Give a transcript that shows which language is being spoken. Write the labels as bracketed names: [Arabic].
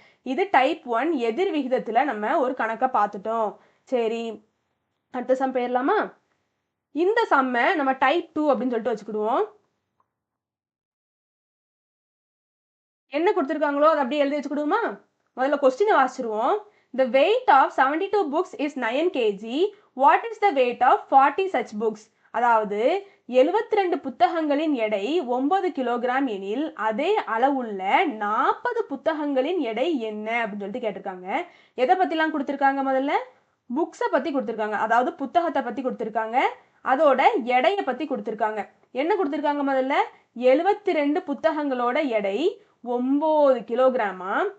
[Tamil] இது டைப் 1 எதிர் விகிதத்துல நம்ம ஒரு கணக்கை பார்த்துட்டோம். சரி, அடுத்த சம் போயிடலாமா? இந்த சம்மை நம்ம டைப் 2 அப்படின்னு சொல்லிட்டு வச்சுக்கிடுவோம். என்ன கொடுத்துருக்காங்களோ அதை அப்படியே எழுதி வச்சுக்கிடுவோமா? முதல்ல கொஸ்டினை வாசிச்சிருவோம். [English] The weight of 72 books is 9 kg. What is the weight of 40 such books? [Tamil] அதாவது 72 புத்தகங்களின் எடை 9 கிலோகிராம் எனில் அதே அளவுள்ள 40 புத்தகங்களின் எடை என்ன அப்படின்னு சொல்லிட்டு கேட்டிருக்காங்க. எதை பற்றிலாம் கொடுத்துருக்காங்க? முதல்ல புக்ஸை பற்றி கொடுத்துருக்காங்க, அதாவது புத்தகத்தை பற்றி கொடுத்துருக்காங்க. அதோட எடையை பற்றி கொடுத்துருக்காங்க. என்ன கொடுத்துருக்காங்க? முதல்ல 72 புத்தகங்களோட எடை 9 கிலோகிராமா.